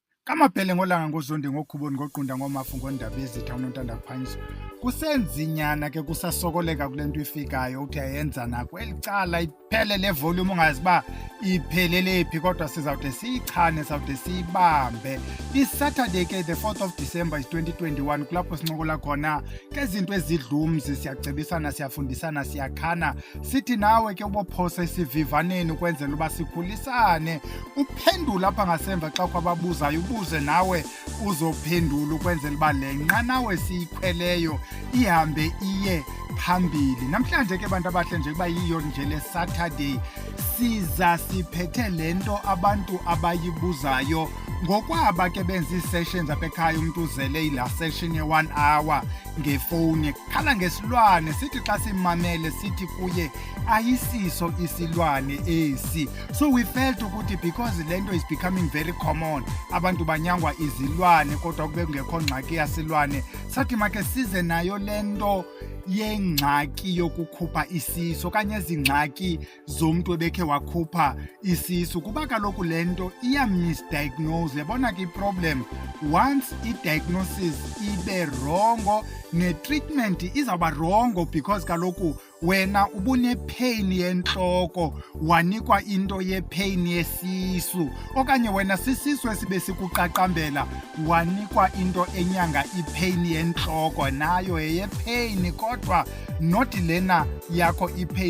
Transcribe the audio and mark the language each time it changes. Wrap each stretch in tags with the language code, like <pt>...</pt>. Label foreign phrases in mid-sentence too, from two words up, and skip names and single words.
<xh>Kamaphele ngolanga ngozondi ngokhuboni ngoqunda ngomafu ngondaba ezitha unontanda kuphanyiswa. Kusenzinyana ke kusasokoleka kule nto ifikayo uthi ayenza nako elicala iphele le volume ungazi ba iphelele phi kodwa sizawude siyichane sizawude siyibambe. Saturday ke</xh> <en>the 4th of December is 2021</en> <xh>kulapho sincokola khona ke izinto ezidlumzi siyacebisana siyafundisana siyakhana sithi nawe ke ubophosa isivivaneni ukwenzela uba sikhulisane uphendula apha ngasemva xa kwababuzayo ubuze nawe uzophendula ukwenzela uba le nqanawe siyikhweleyo ihambe iye phambili. Namhlanje ke bantu abahle nje kuba yiyo nje le Saturday siza siphethe lento abantu abayibuzayo ngokwaba ke benza ii-sessions apha ekhaya umuntu uzele ila session ye-1 hour ngefowuni khala ngesilwane sithi xa simamele sithi kuye ayisiso isilwane esi.</xh> <en>So we felt</en> <xh>ukuthi because lento</xh> <en>is becoming very common</en> <xh>abantu banyangwa izilwane kodwa kube kungekho ngxaki yasilwane sathi make size nayo lento yengxaki yokukhupha isisu okanye ezingxaki zomuntu ebekhe wakhupha isisu kuba kaloku lento iya-misdiagnose. Yabona ke i-problem once i-diagnosis ibe rongo ne-treatment izawuba rongo because kaloku wena ubune-pain yentloko wanikwa into ye-pain yesisu okanye wena sisisu esibe sikuqaqambela wanikwa into enyanga i-pain yentloko nayo yeye-pain kodwa not lena yakho i-pain.</xh>